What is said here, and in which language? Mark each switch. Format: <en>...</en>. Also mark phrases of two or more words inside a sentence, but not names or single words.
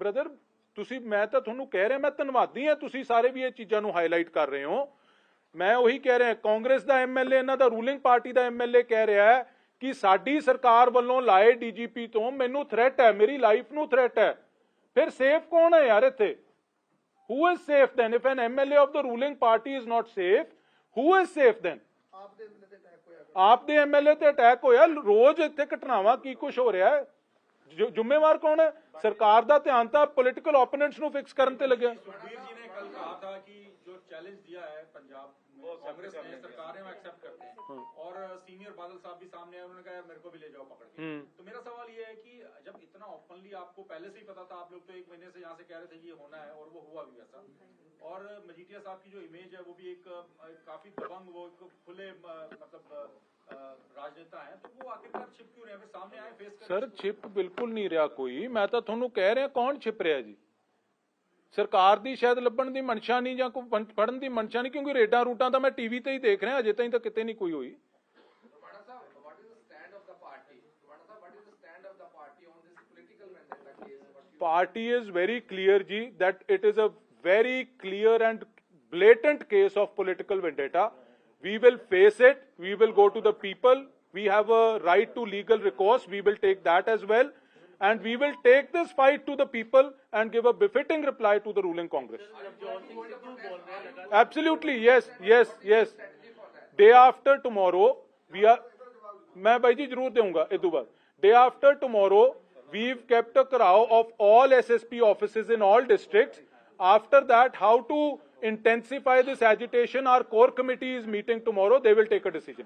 <pa>ਬ੍ਰਦਰ, ਤੁਸੀਂ, ਮੈਂ ਤਾਂ ਤੁਹਾਨੂੰ ਕਹਿ ਰਿਹਾ, ਮੈਂ ਧੰਨਵਾਦੀ ਹਾਂ ਤੁਸੀਂ ਸਾਰੇ ਵੀ ਇਹ ਚੀਜ਼ਾਂ ਨੂੰ ਹਾਈਲਾਈਟ ਕਰ ਰਹੇ ਹੋ। ਮੈਂ ਉਹੀ ਕਹਿ ਰਿਹਾ, ਕਾਂਗਰਸ ਦਾ ਐਮਐਲਏ, ਇਹਨਾਂ ਦਾ</pa> <en>ruling party</en> <pa>ਦਾ ਐਮਐਲਏ ਕਹਿ ਰਿਹਾ ਹੈ ਕਿ ਸਾਡੀ ਸਰਕਾਰ ਵੱਲੋਂ ਲਾਏ ਡੀਜੀਪੀ ਤੋਂ ਮੈਨੂੰ ਥ੍ਰੈਟ ਹੈ, ਮੇਰੀ ਲਾਈਫ ਨੂੰ ਥ੍ਰੈਟ ਹੈ। ਫਿਰ ਸੇਫ ਕੌਣ ਹੈ ਯਾਰ ਇੱਥੇ?</pa> <en>Who is safe then? If an MLA of the ruling party is not safe, who is safe then?</en> <pa>ਆਪ ਦੇ ਐਮਐਲਏ ਤੇ ਅਟੈਕ ਹੋਇਆ। ਰੋਜ਼ ਇੱਥੇ ਘਟਨਾਵਾਂ ਕੀ ਕੁਝ ਹੋ ਰਿਹਾ ਹੈ, ਜ਼ਿੰਮੇਵਾਰ ਕੌਣ ਹੈ? ਸਰਕਾਰ ਦਾ ਧਿਆਨ ਤਾਂ</pa> <en>political opponents</en> <pa>ਨੂੰ ਫਿਕਸ ਕਰਨ ਤੇ ਲੱਗਿਆ।</pa> <hi>सुखबीर जी ने कल कहा था कि जो चैलेंज दिया है पंजाब में कांग्रेस ने, सरकार ने, वो एक्सेप्ट करते हैं। और सीनियर बादल साहब भी सामने आए, उन्होंने कहा मेरे को भी ले जाओ पकड़ के। तो मेरा सवाल ये है कि जब इतना ओपनली आपको पहले से ही पता था, आप लोग तो 1 महीने से यहाँ से कह रहे थे कि ये होना है और वो हुआ भी वैसा। और मजीठिया साहब की जो इमेज है वो भी एक काफी दबंग, वो एक खुले मतलब राजनेता है, तो वो आखिरकार छिप क्यों रहे हैं? सामने आए, फेस करें। सर, छिप बिल्कुल नहीं रहा कोई। मैं तो</hi> <pa>ਤੁਹਾਨੂੰ ਕਹਿ ਰਿਹਾ, ਕੌਣ ਛਿਪ ਰਿਹਾ ਜੀ? ਸਰਕਾਰ ਦੀ ਸ਼ਾਇਦ ਲੱਭਣ ਦੀ ਮਨਸ਼ਾ ਨਹੀਂ ਜਾਂ ਕੋਈ ਫੜਨ ਦੀ ਮਨਸ਼ਾ ਨਹੀਂ, ਕਿਉਂਕਿ ਰੇਡਾਂ ਰੂਟਾਂ ਤਾਂ ਮੈਂ ਟੀਵੀ ਤੇ ਹੀ ਦੇਖ ਰਿਹਾ, ਅਜੇ ਤਾਈਂ ਤਾਂ ਕਿਤੇ ਨਹੀਂ ਕੋਈ ਹੋਈ।</pa> <en>Party is very clear ji that it is a very clear and blatant case of political vendetta. We will face it. We will go to the people. We have a right to legal recourse. We will take that as well. And we will take this fight to the people and give a befitting reply to the ruling Congress. Absolutely, yes, yes, yes. Day after tomorrow, we are.</en> <hi>मैं भाई जी जरूर दूंगा इस बार.</hi> <en>Day after tomorrow, we've kept a crowd of all SSP offices in all districts. After that, how to intensify this agitation, our core committee is meeting tomorrow. They will take a decision.</en>